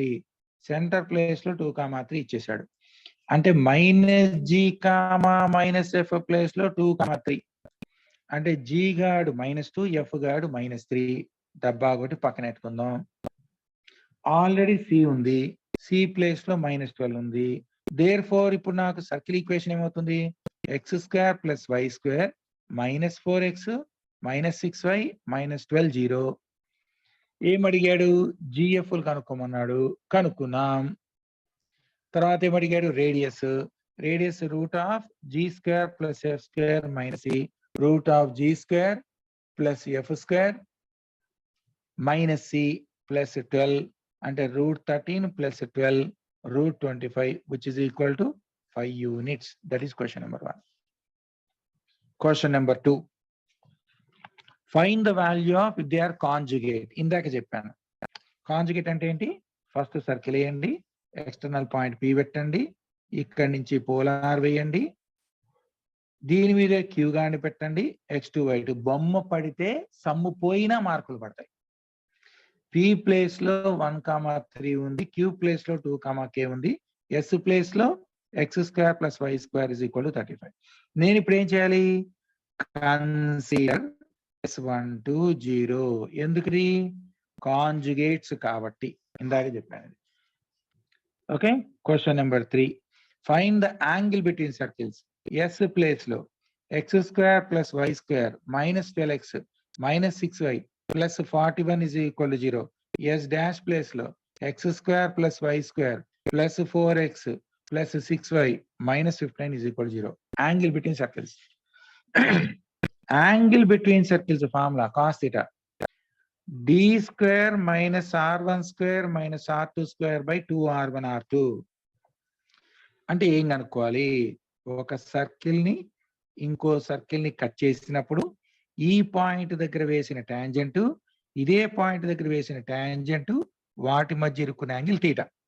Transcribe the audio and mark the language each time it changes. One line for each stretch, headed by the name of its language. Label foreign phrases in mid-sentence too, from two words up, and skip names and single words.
Telugu: సెంటర్ ప్లేస్ లో 2,3 ఇచ్చేసాడు. అంటే -g, -f ప్లేస్ లో 2,3. అంటే g గాడు -2, f గాడు -3. డబ్బా ఒకటి పక్కన పెట్టుకుందాం. ఆల్రెడీ c ఉంది, c ప్లేస్ లో -12 ఉంది. దేర్ ఫోర్ ఇప్పుడు నాకు
English: circle equation
Telugu: ఏమవుతుంది? x² + y² - 4x - 6y - 12 0. ఏమడిగాడు? GFలు కనుక్కోమన్నాడు, కనుక్కున్నాం. తర్వాత ఏమడిగాడు? రేడియస్. రేడియస్ √g² + f² - c √g² + f² - c + 12 అంటే √13 + 12 √25
English: which is equal to 5 units. That is question number 1. Question number 2. Find the value of their conjugate.
Telugu: ఇందాక చెప్పాను. కాంజుగేట్ అంటే ఏంటి? ఫస్ట్ సర్కిల్ వేయండి,
English: external point
Telugu: P పెట్టండి, ఇక్కడి నుంచి పోలార్ వేయండి, దీని మీద Q గాని పెట్టండి, x2 y2. బొమ్మ పడితే సమ్ము పోయినా మార్కులు పడతాయి. P ప్లేస్ లో 1,3 ఉంది, Q ప్లేస్ లో 2,k ఉంది, S ప్లేస్ లో x² + y² = 35. నేను ఇప్పుడు ఏం చేయాలి? కన్సిడర్ S1 2 0. ఎందుకు? కాంజుగేట్స్ కాబట్టి. ఇందాక చెప్పాను.
English: ఓకే. question number 3. find the angle between circles.
Telugu: S ప్లేస్ లో x² + y² - 12x - 6y + 41 = 0. S డాష్ ప్లేస్ లో x² + y² + 4x + 6y - 15 = 0.
English: angle between circles. angle between circles formula cos θ. d² - R1² - R2² / 2R1R2.
Telugu: అంటే ఏం కనుక్కోవాలి? ఒక సర్కిల్ ని ఇంకో సర్కిల్ ని కట్ చేసినప్పుడు ఈ పాయింట్ దగ్గర వేసిన టాంజెంట్, ఇదే పాయింట్ దగ్గర వేసిన టాంజెంట్, వాటి మధ్య ఇరుక్కున్న యాంగిల్ θ.